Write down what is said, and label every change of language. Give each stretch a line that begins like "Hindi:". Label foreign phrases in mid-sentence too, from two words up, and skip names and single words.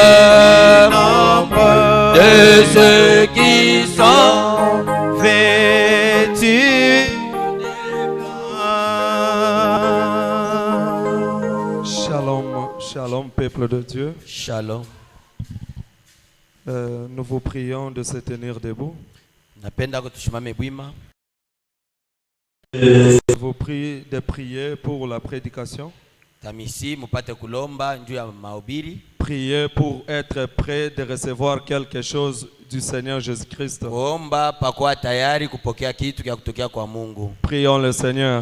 French: De ceux qui sont vêtus.
Hebrew: Shalom, shalom,
French: peuple de Dieu. Shalom. Nous vous prions de se tenir debout.
Swahili: Napenda kutusimame bwima.
French: Je vous prie de prier pour la prédication.
Swahili: Tamisi mupate kulomba njuu ya mahubiri.
French: Priez pour être prêt de recevoir quelque chose du Seigneur Jésus-Christ.
Swahili: Kuomba pakuwa tayari kupokea kitu kya kutokea kwa Mungu.
French: Prions le Seigneur.